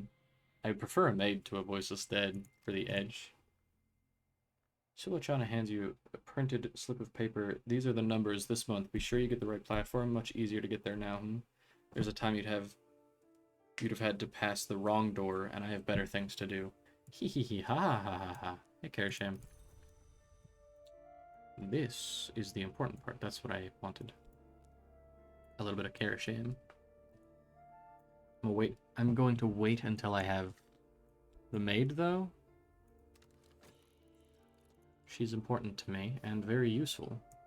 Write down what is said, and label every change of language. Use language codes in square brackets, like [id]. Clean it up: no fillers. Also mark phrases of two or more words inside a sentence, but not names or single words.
[en] I prefer a maid to a voiceless dead for the edge. Silochana hands you a printed slip of paper. These are the numbers this month. Be sure you get the right platform. Much easier to get there now. There's a time you'd have had to pass the wrong door, and I have better things to do. Hee hee hee, ha ha ha ha ha. Hey, Karasham. This is the important part. That's what I wanted. A little bit of Karasham. I'm going to wait until I have the maid, though. She's important to me, and very useful.